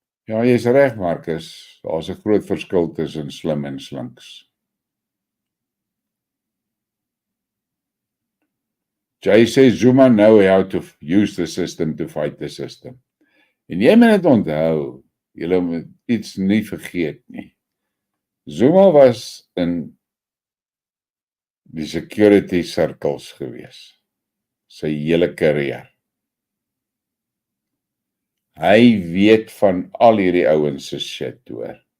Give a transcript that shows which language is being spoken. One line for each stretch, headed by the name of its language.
Afrikaans: Ja, jy is reg, Marcus. Daar's 'n groot verskil tussen slim en slinks.
English: Jay says Zuma know how to use the system to fight the system.
Afrikaans: En jy moet dit onthou, julle moet iets nie vergeet nie. Zuma was in die security circles gewees, sy hele carrière. Hy weet van al hierdie ouens se shit, hoor.